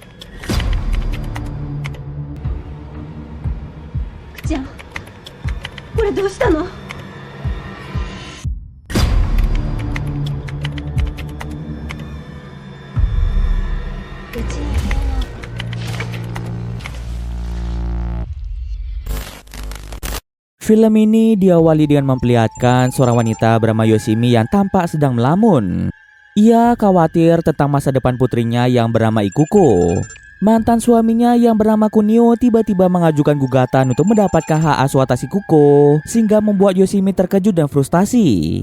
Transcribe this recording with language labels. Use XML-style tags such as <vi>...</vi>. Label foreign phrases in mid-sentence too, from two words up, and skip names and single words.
<ja>くちゃん、これどうしたの？うちの部屋の</ja> <id>Film ini diawali dengan memperlihatkan seorang wanita bernama Yoshimi yang tampak sedang melamun. Ia khawatir tentang masa depan putrinya yang bernama Ikuko. Mantan suaminya yang bernama Kunio tiba-tiba mengajukan gugatan untuk mendapatkan hak asuh atas Ikuko, sehingga membuat Yoshimi terkejut dan frustasi.</id>